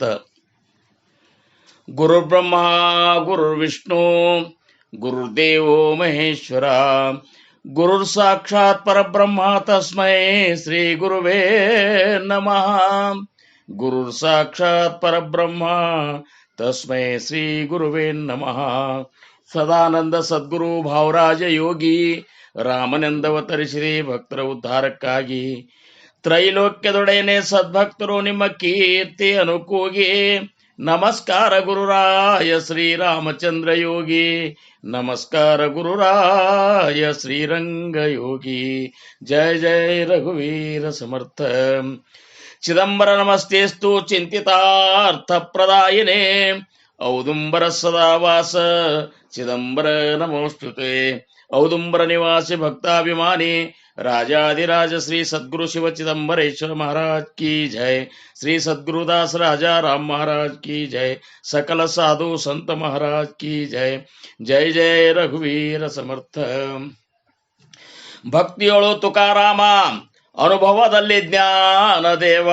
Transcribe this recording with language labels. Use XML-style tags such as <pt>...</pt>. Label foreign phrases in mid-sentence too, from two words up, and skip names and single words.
<sa>गुरुर्ब्रह्मा गुरुर्विष्णू गुरुर्देवो महेश्वरा गुरुर्साक्षात् परब्रह्म तस्मै श्री गुरुवे नमः। गुरुर्साक्षात् परब्रह्म तस्मै श्री गुरुवे नमः।</sa> <kn>ಸದಾನಂದ ಸದ್ಗುರು ಭಾವರಾಜ ಯೋಗಿ ರಾಮನೆಂದವತರಿಸಿದೆ ಭಕ್ತರ ಉದ್ಧಾರಕ್ಕಾಗಿ. ತ್ರೈಲೋಕ್ಯದೊಡೆಯನೆ ಸದ್ಭಕ್ತರು ನಿಮ್ಮ ಕೀರ್ತಿ ಅನುಕೂಗಿ. ನಮಸ್ಕಾರ ಗುರುರಾಯ ಶ್ರೀರಾಮಚಂದ್ರ ಯೋಗಿ, ನಮಸ್ಕಾರ ಗುರುರಾಯ ಶ್ರೀರಂಗ ಯೋಗಿ.</kn> <mr>जय जय रघुवीर समर्थ.</mr> <sa>ಚಿದಂಬರ ನಮಸ್ತೇಸ್ತು ಚಿಂತಿತಾರ್ಥ ಪ್ರದಾಯಿನೇ. ಔದುಂಬರ ಸದಾವಾಸ ಚಿದಂಬರ ನಮೋಸ್ತುತೆ.</sa> <hi>औदुंबर निवासी भक्ताभिमानी राजाधिराज श्री सद्गुरु शिव चिदंबरेश्वर महाराज की जय. श्री सद्गुरुदास राजा राम महाराज की जय. सकल साधु संत महाराज की जय.</hi> <mr>जय जय रघुवीर समर्थ.</mr> <kn>ಭಕ್ತಿಯೊಳು ತುಕಾರಾಮ, ಅನುಭವದಲ್ಲಿ ಜ್ಞಾನದೇವ.</kn>